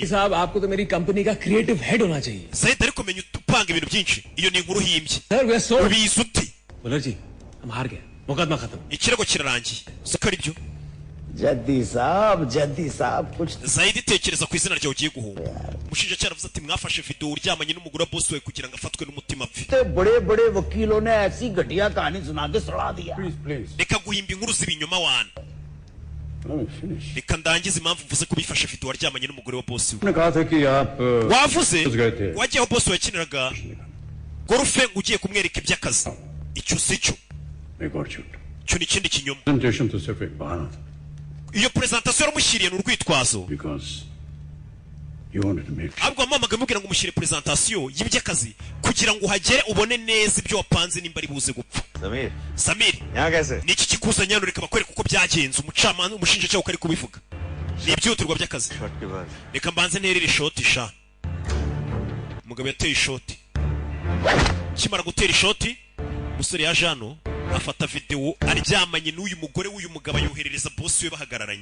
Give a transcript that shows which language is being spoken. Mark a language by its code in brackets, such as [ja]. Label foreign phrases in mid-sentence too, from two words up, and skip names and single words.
[hi] साहब आपको तो मेरी कंपनी का [en] creative head [hi] होना चाहिए. [rw] Said ariko menya utupanga ibintu byinshi iyo ni inkuru himbye. [en] Sir we are so. [rw] Ubizi uti [hi] मुलर जी हम हार गए. मुकदमा खत्म. [rw] ikirego kirarangiye. Siko ari byo [hi] जद्दी साहब कुछ [rw] Zaidi tekereza ku izina ryawe ugiye guhunga. Umushinjacyaha avuze ati mwafashe video uryamanye n'umugore wa boss we kugira ngo afatwe n'umutima apfe. [hi] बड़े बड़े वकीलों ने ऐसी घटिया कहानी सुना के सड़ा दिया. प्लीज [rw] Reka guhimba inkuru z'ibinyoma wana. Reka ndangize impamvu mvuze ko bifashe video waryamanye n'umugore wa boss we. [hi] ने कहा था कि आप [rw] Wavuze [hi] गए थे. [rw] wagiye aho boss we yakiniraga golfe ngo ugiye kumwereka iby'akazi. Icyo si cyo. [hi] एक और झूठ. [rw] Cyo ni ikindi kinyoma. [hi] प्रेजेंटेशन तो सिर्फ एक बहाना था. [rw] Iyo presentation yaramushyiriye n'urwitwazo. [en] Because you wanted to make [rw] ahubwo wamamaga mubwira ngo umushyire presentation y'iby'akazi kugira ngo uhagere ubone neza ibyo wapanze nimba ari buze gupfa. Samir [hi] यहाँ कैसे? [rw] ni iki kikuzanye hano? Reka bakwereka uko byagenze. Umucamanza umushinjacyaha uko ari kubivuga ni ibyihutirwa by'akazi. Reka mbanze nterere ishoti sha. Umugabo yateye ishoti. Kimara gutera ishoti umusore yaje hano afata video aryamanye n'uyu mugore w'uyu mugabo yoherereza boss we bahagararanye.